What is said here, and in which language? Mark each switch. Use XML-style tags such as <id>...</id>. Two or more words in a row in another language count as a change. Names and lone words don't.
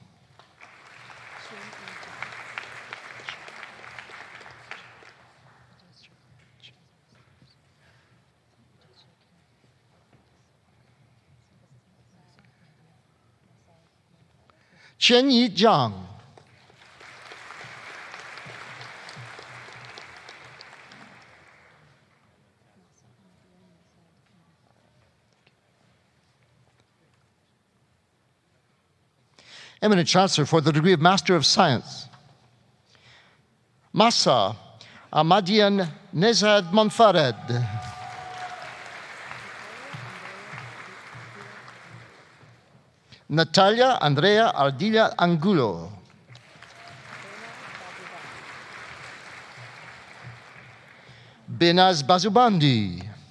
<en>Chen Yi Zhang. Eminent Chancellor for the degree of Master of Science. Massa Ahmadian Nezad Monfared. Natalia Andrea Ardila Angulo. Benaz Bazubandi.</en>